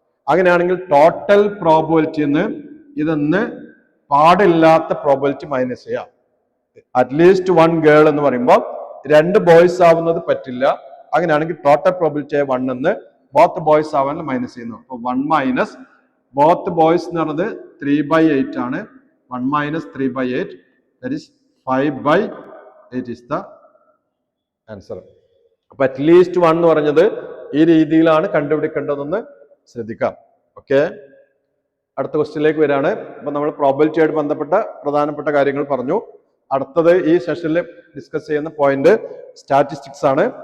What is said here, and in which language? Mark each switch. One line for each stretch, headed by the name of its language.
Malayalam: അങ്ങനെയാണെങ്കിൽ total probability ഇതൊന്ന് പാടില്ലാത്ത പ്രോബബിലിറ്റി മൈനസ് ചെയ്യാം. അറ്റ്ലീസ്റ്റ് വൺ ഗേൾ എന്ന് പറയുമ്പോൾ 2 ബോയ്സ് ആവുന്നത് പറ്റില്ല. അങ്ങനെയാണെങ്കിൽ ടോട്ടൽ പ്രോബബിലിറ്റി 1 എന്ന് ബോത്ത് ബോയ്സ് ആവാൻ മൈനസ് ചെയ്യുന്നു. അപ്പൊ 1 മൈനസ് ബോത്ത് ബോയ്സ് എന്ന് പറയുന്നത് 3/8 ആണ്.
English: 1 minus 3 by 8, that is 5 by 8 is the answer.
Malayalam: അപ്പൊ അറ്റ്ലീസ്റ്റ് 1 എന്ന് പറഞ്ഞത് ഈ രീതിയിലാണ് കണ്ടുപിടിക്കേണ്ടതെന്ന് ശ്രദ്ധിക്കാം. ഓക്കെ, അടുത്ത ക്വസ്റ്റ്യനിലേക്ക് വരികയാണ്. അപ്പൊ നമ്മൾ പ്രോബബിലിറ്റി ആയിട്ട് ബന്ധപ്പെട്ട പ്രധാനപ്പെട്ട കാര്യങ്ങൾ പറഞ്ഞു. അടുത്തത് ഈ സെഷനിൽ ഡിസ്കസ് ചെയ്യുന്ന പോയിന്റ് സ്റ്റാറ്റിസ്റ്റിക്സ് ആണ്.